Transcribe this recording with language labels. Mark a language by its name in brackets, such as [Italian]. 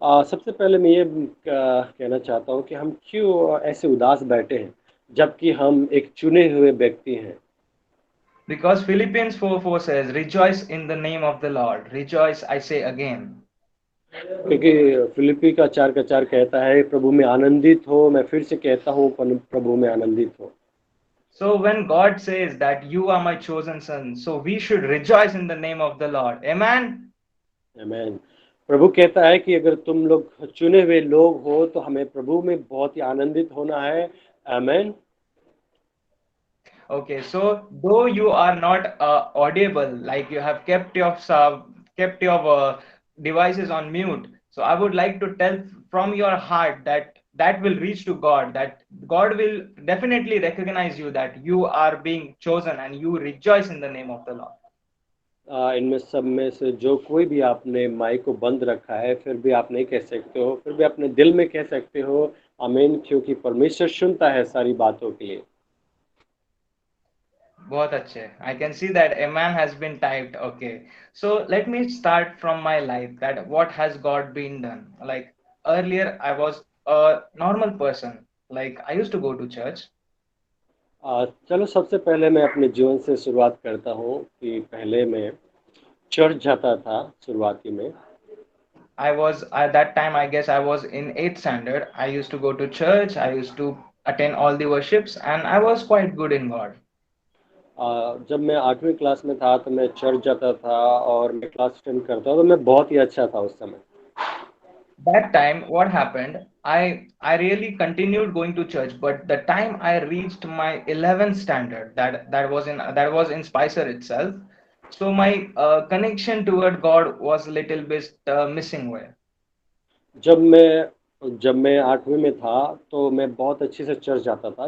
[Hindi] सबसे पहले मैं ये कहना चाहता हूँ कि हम क्यों ऐसे उदास बैठे हैं जबकि हम एक चुने हुए व्यक्ति हैं। [English] Because Philippians 4:4 says, rejoice in the name of the Lord. Rejoice, I say again. [Hindi] क्योंकि फिलिपी का 4 कहता है प्रभु में आनंदित हो, मैं फिर से कहता हूँ प्रभु में आनंदित हो। [English] So when God says that you are my chosen son, so we should rejoice in the name of the Lord. Amen. [Hindi] आमेन। प्रभु कहता है कि अगर तुम लोग चुने हुए लोग हो तो हमें प्रभु में बहुत ही आनंदित होना है। आमेन। [English] Okay, so though you are not audible, like you have kept your devices on mute, so I would like to tell from your heart that that will reach to God, that God will definitely recognize you, that you are being chosen and you rejoice in the name of the Lord. [Hindi] इनमें सब में से जो कोई भी आपने mic को बंद रखा है फिर भी आप नहीं कह सकते हो, फिर भी अपने दिल में कह सकते हो आमीन, क्योंकि परमेश्वर सुनता है सारी बातों के लिए। बहुत अच्छे. [English] I can see that a man has been typed. Okay. So let me start from my life, that what has God been done. Like earlier I was a normal person. Like I used to go to church. [Hindi] चलो सबसे पहले मैं अपने जीवन से शुरुआत करता हूँ कि पहले मैं चर्च जाता था शुरुआती में। [English] I was at that time, I guess I was in 8th standard. I used to go to church. I used to attend all the worships and I was quite good in God. [Hindi] जब मैं 8वीं class में था तो मैं church जाता था और मैं क्लास अटेंड करता था, तो मैं बहुत ही अच्छा था उस समय। [English] That time what happened, I really continued going to church, but the time I reached my 11th standard, that was in Spicer itself, so my connection toward God was a little bit missing where. [Hindi] जब मैं 8वीं में था तो मैं बहुत अच्छे से चर्च जाता था।